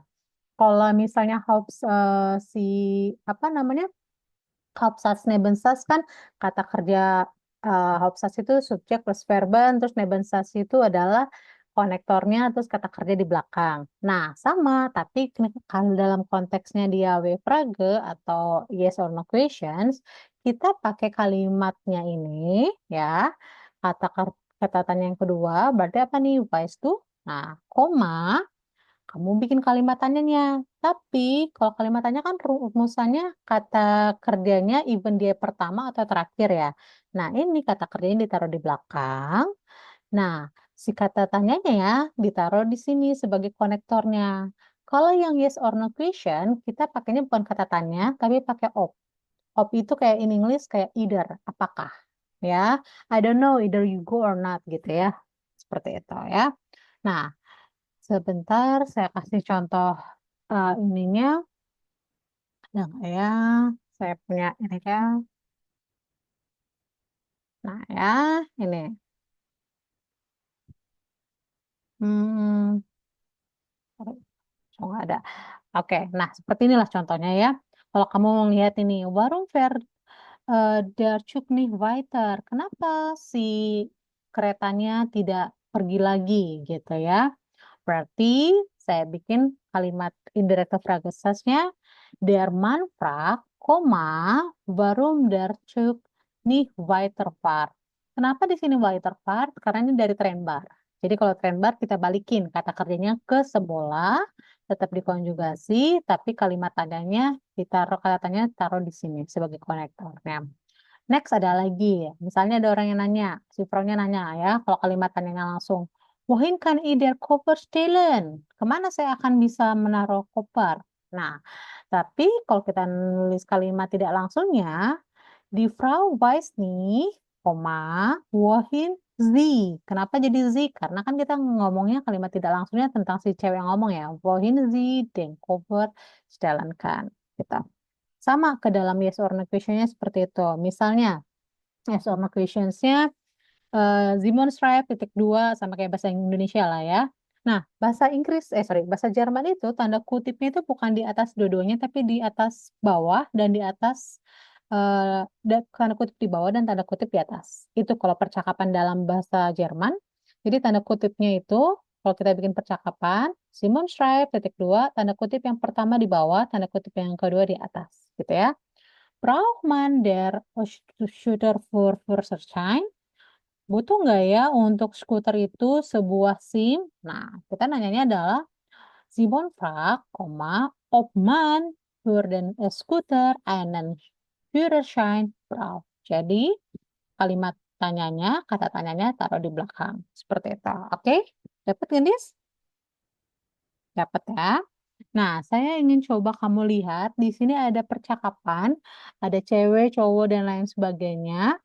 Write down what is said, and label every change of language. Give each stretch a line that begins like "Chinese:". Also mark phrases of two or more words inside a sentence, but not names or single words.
Indonesian: Kalau misalnya si apa namanya
German: Hauptsatz Nebensatz
Indonesian: kan kata kerja Hauptsatz itu subjek plus verben, terus Nebensatz itu adalah konektornya, terus kata kerja di belakang. Nah, sama, tapi kalau dalam konteksnya dia W-frage atau
English: yes or no questions,
Indonesian: kita pakai kalimatnya ini, ya, kata kata tanya yang kedua, berarti apa nih?
German: Weißt du?
Indonesian: Nah, koma, kamu bikin kalimat tanyanya. Tapi kalau kalimat tanya kan rumusannya kata kerjanya even dia pertama atau terakhir ya. Nah, ini kata kerjanya ditaruh di belakang. Nah, si kata tanyanya ya ditaruh di sini sebagai konektornya. Kalau yang
English: yes or no question,
Indonesian: kita pakainya bukan kata tanya, tapi pakai op. Op itu kayak
English: in English
Indonesian: kayak either, apakah. Ya,
English: I don't know, either you go or not
Indonesian: gitu ya. Seperti itu ya. Nah, sebentar, saya kasih contoh ininya. Ada nggak ya? Saya punya ini ya. Nah ya, ini. Hmm, oh, nggak ada. Oke, nah seperti inilah contohnya ya. Kalau kamu melihat ini,
German: warung fährt der Zug nicht weiter.
Indonesian: Kenapa si keretanya tidak pergi lagi gitu ya? Berarti saya bikin kalimat
German: indirecte Fragesatznya der Mann fragt, warum der Zug nicht weiterfahrt.
Indonesian: Kenapa di sini weiterfahrt? Karena ini dari Trennbar. Jadi kalau Trennbar kita balikin kata kerjanya ke semula, tetap dikonjugasi, tapi kalimat tandanya ditaruh kata tanya taruh di sini sebagai konektornya. Next ada lagi, misalnya ada orang yang nanya, si Frau-nya nanya ya, kalau kalimat tanyanya langsung,
German: Wohin kann ich der Koper stellen?
Indonesian: Kemana saya akan bisa menaruh koper? Nah, tapi kalau kita nulis kalimat tidak langsungnya,
German: die Frau weiß nicht, wohin sie.
Indonesian: Kenapa jadi sie? Karena kan kita ngomongnya kalimat tidak langsungnya tentang si cewek yang ngomong ya.
German: Wohin sie den Koper stellen kann.
Indonesian: Gitu. Sama ke dalam
English: yes or no question-nya
Indonesian: seperti itu. Misalnya,
English: yes or no questions-nya
Indonesian: Simon Schreib titik dua sama kayak bahasa Indonesia lah ya. Nah, bahasa Inggris, bahasa Jerman itu tanda kutipnya itu bukan di atas dua-duanya, tapi di atas bawah dan di atas tanda kutip di bawah dan tanda kutip di atas. Itu kalau percakapan dalam bahasa Jerman. Jadi tanda kutipnya itu Kalau kita bikin percakapan, Simon schreibt, titik dua, tanda kutip yang pertama di bawah, tanda kutip yang kedua di atas, gitu ya.
German: Braucht man der Scooter für Führerschein?
Indonesian: Butuh nggak ya untuk skuter itu sebuah SIM? Nah, kita nanyanya adalah
German: Simon fragt, ob man für den Scooter einen Führerschein braucht.
Indonesian: Jadi, kalimat tanyanya, kata tanyanya taruh di belakang. Seperti itu. Oke? Dapat, Gendis? Dapat ya. Nah, saya ingin coba kamu lihat, di sini ada percakapan, ada cewek, cowok, dan lain sebagainya.